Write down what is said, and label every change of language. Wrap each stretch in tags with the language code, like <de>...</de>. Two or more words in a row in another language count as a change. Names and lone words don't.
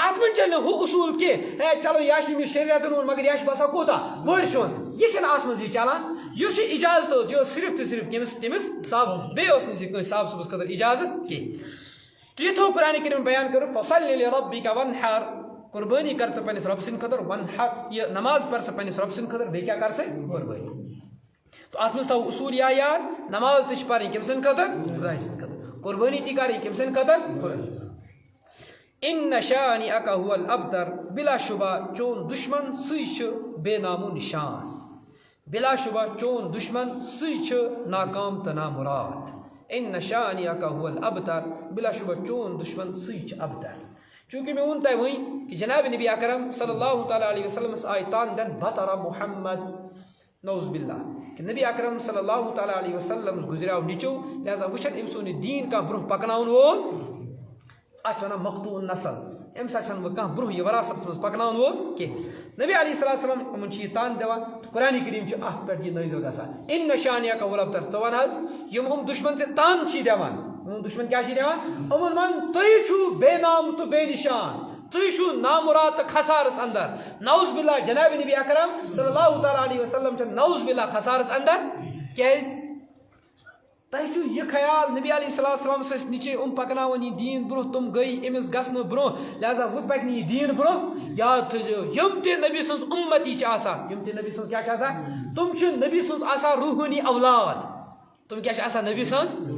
<ks>اتھ منٛز چلہِ نہٕ ہُہ اصوٗل کینٛہہ ہے چلو یہِ چھِ أمِس 6 رٮ۪تن ہُنٛد مگر یہِ چھِ باسان کوتاہ ؤرشہِ ہُنٛد یہِ چھِنہٕ اتھ منٛز یہِ چلان یُس یہِ اجازت اوس یہِ اوس صرف تہٕ صرف تٔمِس صاحب بیٚیہِ اوس نہٕ یہِ کٲنٛسہِ صاحب صُبحس خٲطرٕ اجازت کینٛہہ تہٕ یہِ تھوٚو قرآنِ کریٖمن بیان کٔرِتھ</ks> <ar>فصلی لِربِّکَ وَنحَر</ar> <ks>قربٲنی کر ژٕ پننِس رۄبہٕ سٕنٛدِ خٲطرٕ وَنحَر یہِ نماز پَر ژٕ پننِس رۄبہٕ سٕنٛدِ خٲطرٕ بیٚیہِ کیٛاہ کر ژٕ قربٲنی تو اتھ منٛز تھاو اصوٗل یاد نماز تہِ چھِ پرٕنۍ کٔمۍ سٕنٛدِ خٲطرٕ خۄداے سٕنٛدِ خٲطرٕ قربٲنی تہِ کرٕنۍ کٔمۍ سٕنٛدِ خٲطرٕ</ks> <ar>ان شانئک هو الابتر</ar> <ks>بلا شبہ چون دشمن سُے چھُ بے نامو نشان بلا شبہ چون دشمن سُے چھُ ناکام تہٕ نامراد</ks> <ar>ان شانئک هو الابتر</ar> <ks>بلا شبہ چون دشمن سُے چھُ ابتر چونکہ میں ووٚن تۄہہِ وۄنۍ کہ جناب نبی اکرم</ks> <ar>صلی اللہ تعالیٰ علیہ وسلمس</ar> <ks>آیہِ تان دن بطر محمد</ks> <ar>نعوذ باللہ</ar> <ks>کہ نبی اکرم</ks> <ar>صلی اللہ تعالیٰ علیہ وسلم</ar> <ks>گزریو نیچو لہذا وٕچھن أمۍ سُنٛد یہِ دیٖن کانٛہہ برونٛہہ پکناوُن وول اتھ ونان مقطوع نسل امہِ ساتہٕ چھنہٕ وۄنۍ کانٛہہ برونٛہہ یہِ وراثتس منٛز پکناوُن وول کینٛہہ نبی</ks> <ar>علیہ الصلوٰتُ وسلام</ar> <ks>یِمن چھِ یہِ تان دِوان تہٕ قرآنِ کریم چھُ اتھ پٮ۪ٹھ یہِ نٲزِل گژھان</ks> <ar>ان شانئک هو الابتر</ar> <ks>ژٕ ون حظ یِم دشمن ژےٚ تان چھی دِوان دشمن کیٛاہ چھِ دِوان یِمن ون تُہۍ چھِو بے نام تہٕ بے نشان تُہۍ چھِو نامراد تہٕ خسارس اندر</ks> <ar>نعوذ باللہ</ar> <ks>جناب نبی اکرم</ks> <ar>صلی اللہ تعالیٰ علیہ وسلم</ar> <ks>چھِ</ks> <ar>نعوذ باللہ</ar> <ks>خسارس اندر کیٛازِ تۄہہِ چھُو یہِ خیال نبی</ks> <ar>علیہ الصلوٰتُ وسلامس</ar> <ks>ٲسۍ نِچے پکناوان یہِ دیٖن برونٛہہ تِم گٔے أمِس گژھنہٕ برونٛہہ لہذا وۄنۍ پکہِ نہٕ یہِ دیٖن برونٛہہ یاد تھٲیزیو یِم تہِ نبی سٕنٛز اُمتی چھِ آسان یِم تہِ نبی سٕنٛز کیٛاہ چھِ آسان تِم چھِ نبی سٕنٛز آسان روحٲنی اولاد تِم کیٛاہ چھِ آسان نبی سٕنٛز</ks>